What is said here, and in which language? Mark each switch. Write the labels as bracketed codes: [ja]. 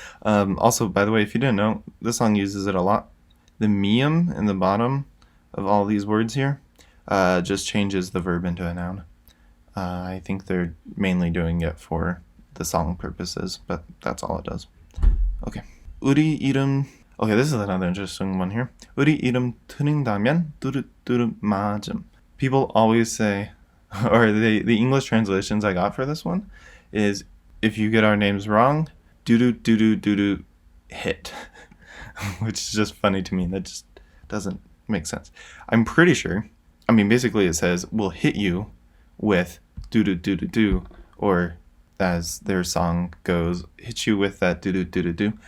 [en] Also, by the way, if you didn't know, this song uses it a lot. The mium in the bottom of all these words here just changes the verb into a noun. I think they're mainly doing it for the song purposes, but that's all it does. Okay. [ko] 우리 이름. [en] Okay, this is another interesting one here. [ko] 우리 이름 틀린다면 뚜루뚜루 맞음. [en] People always say, or the English translations I got for this one is, if you get our names wrong, doo-doo hit. Which is just funny to me. That just doesn't make sense. I'm pretty sure, I mean, basically it says, we'll hit you with doo-doo, or as their song goes, hit you with that doo-doo.